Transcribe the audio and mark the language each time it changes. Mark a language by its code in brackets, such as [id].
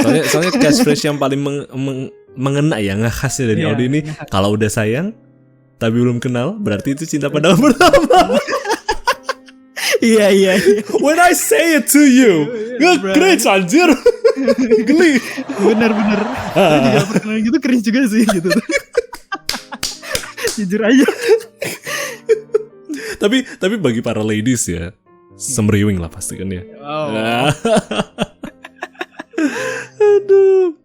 [id] soalnya catchphrase yang paling mengena ya, khasnya dari Audi ini, kalau udah sayang tapi belum kenal berarti itu cinta pandangan pertama. Iya. [en] When I say it to you, cringe anjir. [id] Geli. Bener. Aku juga pernah gitu, cringe juga sih gitu. Jujur aja. Tapi bagi para ladies ya, semriwing lah pasti kan ya. Aduh.